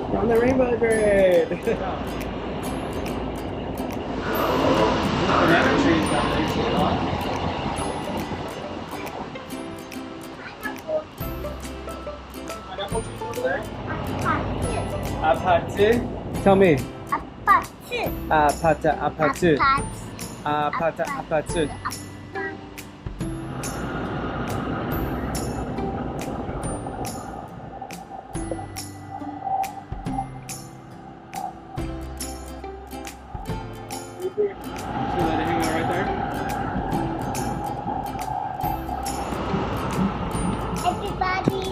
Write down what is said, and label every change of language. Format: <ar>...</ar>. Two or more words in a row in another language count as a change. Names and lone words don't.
<en>We're on the rainbow train. Banana trees down there, you see it all? Pineapple trees over there? Apatu. Tell me.</en> <ny>Apatu. Apata apatu. Apatu. Apata apatu.</ny> <en>Should we let it hang out right there? Everybody.</en>